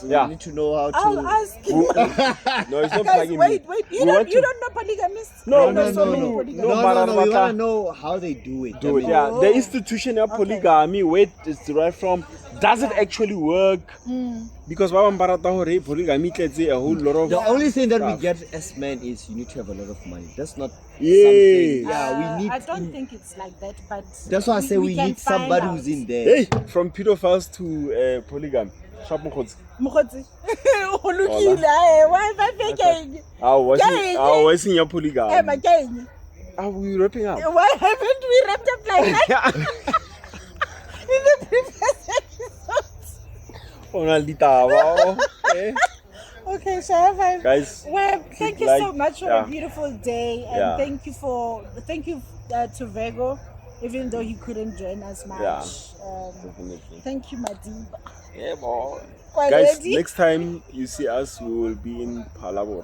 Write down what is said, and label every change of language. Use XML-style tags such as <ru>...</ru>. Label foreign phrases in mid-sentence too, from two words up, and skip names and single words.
<en>Yeah. We need to know how I'll to. ask him. No, it's not Guys, plugging wait. me. You We want don't to- know polygamy? monogamist? No, There's no, so many no. polygamists. No, no, but no, we Arabata- want to know how they do it. Dude, yeah, the institution of polygamy, where it's derived from, does it actually work? Because Baba Mbarata</en> <st>hore polygamy tletse</st> <en>a whole lot of The only thing that we stuff. get as men is you need to have a lot of money. That's not Yeah. something. Yeah, we need. I don't think it's like that, but That's why I say we can need find somebody out. who's in there. Hey, from pedophiles to polygamy. Sharp Mokgotsi.</en> <st>Mokgotsi, o lokile,</st> <en>eh, why am I faking? What's in your polygamy? Eh, Makeng, Are we wrapping up? why haven't we wrapped up like that in the previous episodes?</en> <st>Ona ditaba,</st> <en>okay. Okay, Shaya, Guys, well, thank you like- so much for yeah. a beautiful day, and Yeah. thank you to Vego, even though he couldn't join us much. Yeah. Um, thank you, Madiba. yeah, boy. Quite Guys, ready? next time you see us, we will be in Palabora.</en>